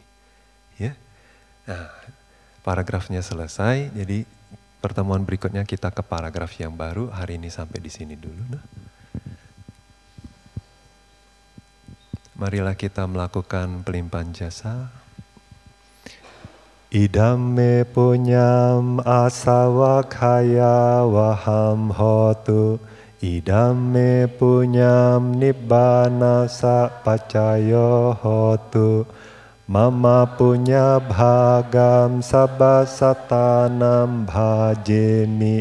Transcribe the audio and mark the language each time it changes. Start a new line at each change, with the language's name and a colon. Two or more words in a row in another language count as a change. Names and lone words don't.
Indonesian: Ya. Nah paragrafnya selesai, jadi pertemuan berikutnya kita ke paragraf yang baru. Hari ini sampai di sini dulu. Nah. Marilah kita melakukan pelimpahan jasa.
Pali: Idam me punyam asawakaya waham hotu. Idam me punyam nibbana sa pacayo hotu. Mama punya bhagam sabbasatanam bhajemi.